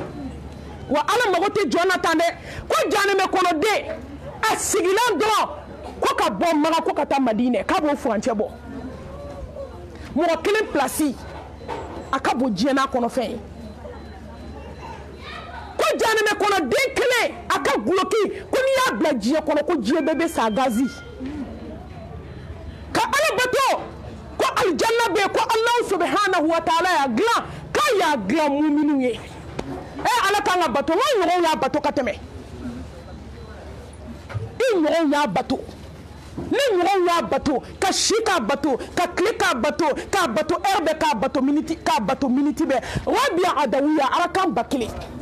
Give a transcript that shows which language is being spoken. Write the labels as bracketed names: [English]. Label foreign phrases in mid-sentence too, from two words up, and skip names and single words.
[Bambara] wa ala mago tɛ jɔn na tan dɛ ko janɛmɛ kɔnɔ den a sigilen dɔrɔn ko ka bɔ Maka ko ka taa Madinɛ k'a b'o furancɛ bɔ mɔgɔ kelen place a ka bon diɲɛ n'a kɔnɔfɛn ye ko janɛmɛ kɔnɔ den kelen a ka guloki ko n'i y'a bila diɲɛ kɔnɔ ko diɲɛ bɛɛ bɛ sa gazi ka Ala bato ko aljanna bɛ ko Allah [Arabic] سبحانه وتعالى [Bambara] y'a dilan k'a y'a dilan mu'minu ye Ala kan ka bato n ka ɲɔgɔnw y'a bato ka tɛmɛ i ɲɔgɔnw y'a bato ni ɲɔgɔnw y'a bato ka si k'a bato ka tile k'a bato heure bɛɛ k'a bato miniti bɛɛ Rabia Adawiya arakan 1000